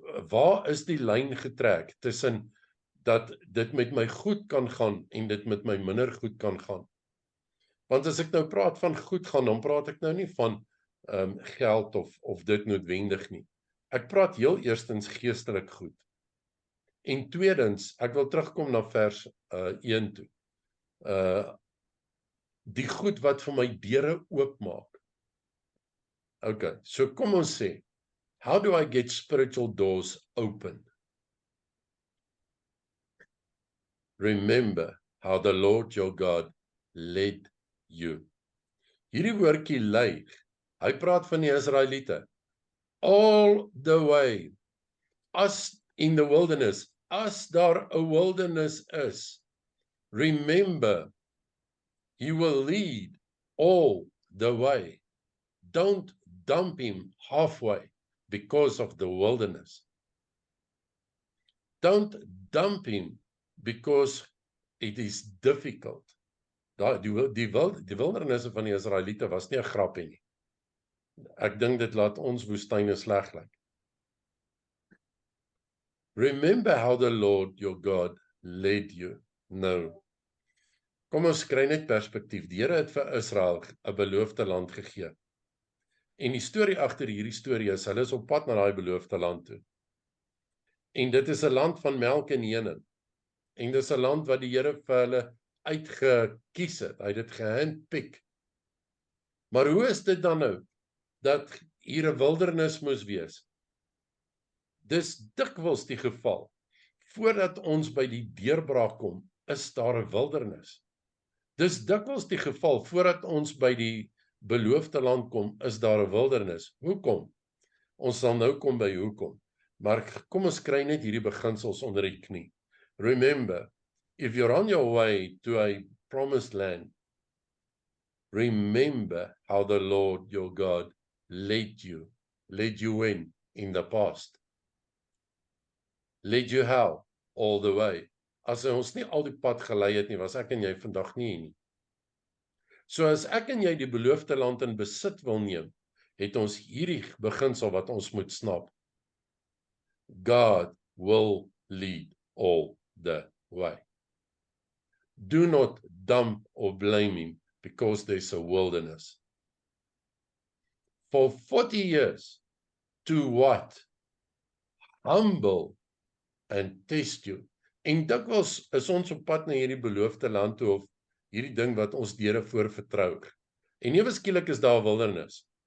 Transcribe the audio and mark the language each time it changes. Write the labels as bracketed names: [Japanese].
[Afrikaans] Waar is die lyn getrek tussen dat dit met my goed kan gaan en dit met my minder goed kan gaan? Want as ek nou praat van goed gaan, dan praat ek nou nie van geld of dit noodwendig nie. Ek praat heel eerstens geestelik goed. En tweedens, ek wil terugkom na vers 1 toe. Die goed wat vir my deure oopmaak. [English] Okay, [Afrikaans] so kom ons sê, [English] how do I get spiritual doors open? Remember how the Lord your God led you. [Afrikaans] Hierdie woordjie lei, hy praat van die Israeliete. [English] All the way, as in the wilderness, [Afrikaans] as daar 'n [English] wilderness is, remember, he will lead all the way. Don't dump him halfway because of the wilderness. Don't dump him because it is difficult. [Afrikaans] Die wildernisse van die Israeliete was nie 'n grappie nie. Ek dink dit laat ons woestyne sleg lyk. [English] Remember how the Lord your God led you. [Afrikaans] Nou, kom ons kry net perspektief. Die Here het vir Israel 'n beloofde land gegee. En die storie agter hierdie storie is, hulle is op pad na daai beloofde land toe. En dit is 'n land van melk en honing. En dis 'n land wat die Here vir hulle uitgekies het. Hy het dit gehandpick. Maar hoe is dit dan nou dat hier 'n wildernis moes wees? Dis dikwels die geval. Voordat ons by die deurbraak kom, is daar 'n wildernis. Dis dikwels die geval voordat ons by die beloofde land kom, is daar 'n wildernis. Hoekom? Ons sal nou kom by hoekom. Maar kom ons kry net hierdie beginsels onder die knie. [English] Remember, if you're on your way to a promised land, remember how the Lord your God led you in the past. Led you how? All the way. [Afrikaans] As hy ons nie al die pad gelei het nie, was ek en jy vandag nie hier nie. So as ek en jy die beloofde land in besit wil neem, het ons hierdie beginsel wat ons moet snap. [English] God will lead all the way. Do not dump or blame him because there's a wilderness. For 40 years, to what? Humble and test you. [Afrikaans] En dikwels is ons op pad na hierdie beloofde land toe, of hierdie ding wat ons Here voor vertrou. En ewe skielik is daar 'n wildernis.